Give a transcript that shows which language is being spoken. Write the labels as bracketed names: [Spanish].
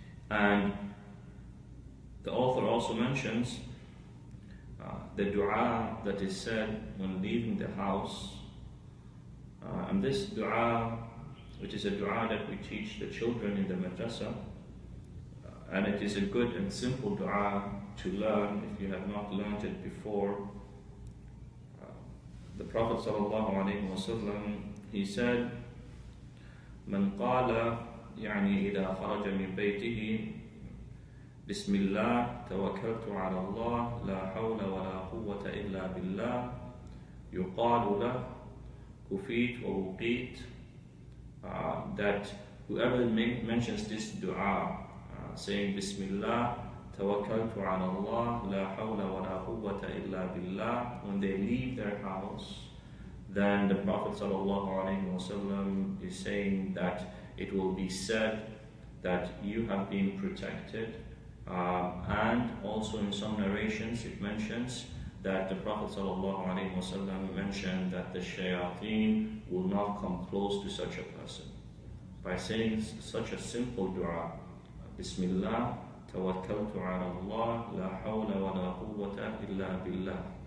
[English] And the author also mentions the dua that is said when leaving the house. And this dua, which is a dua that we teach the children in the madrasa, and it is a good and simple dua to learn if you have not learned it before. The Prophet ﷺ, he said, [Arabic] من قال يعني إذا خرج من بيته بسم الله توكلت على الله لا حول ولا قوة إلا بالله يقال له كفيت ووقيت. [English] That whoever mentions this dua, saying Bismillah [Arabic] توكلت على الله لا حول ولا قوة إلا بالله, [English] when they leave their house, then the Prophet ﷺ is saying that it will be said that you have been protected. And also in some narrations it mentions that the Prophet ﷺ mentioned that the shayateen will not come close to such a person. By saying such a simple dua, Bismillah [Arabic] توكلت على الله لا حول ولا قوة إلا بالله.